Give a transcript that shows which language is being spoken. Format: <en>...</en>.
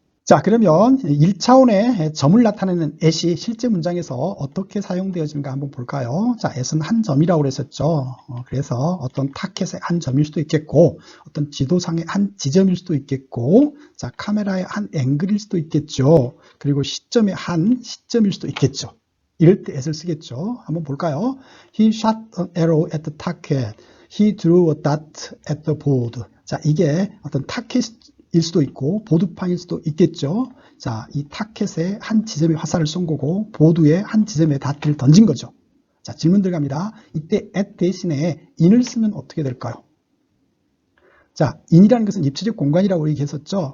<ko>자, 그러면 1차원의 점을 나타내는 at이 실제 문장에서 어떻게 사용되어지는가 한번 볼까요? 자, at은 한 점이라고 그랬었죠. 그래서 어떤 타켓의 한 점일 수도 있겠고, 어떤 지도상의 한 지점일 수도 있겠고, 자, 카메라의 한 앵글일 수도 있겠죠. 그리고 시점의 한 시점일 수도 있겠죠. 이럴 때 at을 쓰겠죠. 한번 볼까요?</ko> <en>He shot an arrow at the target. He drew a dot at the board.</en> <ko>자, 이게 어떤 타켓일 수도 있고 보드판일 수도 있겠죠. 자, 이 타켓에 한 지점에 화살을 쏜 거고 보드에 한 지점에 닷을 던진 거죠. 자, 질문 들어갑니다. 이때 at 대신에 in을 쓰면 어떻게 될까요? 자, in이라는 것은 입체적 공간이라고 얘기했었죠.</ko>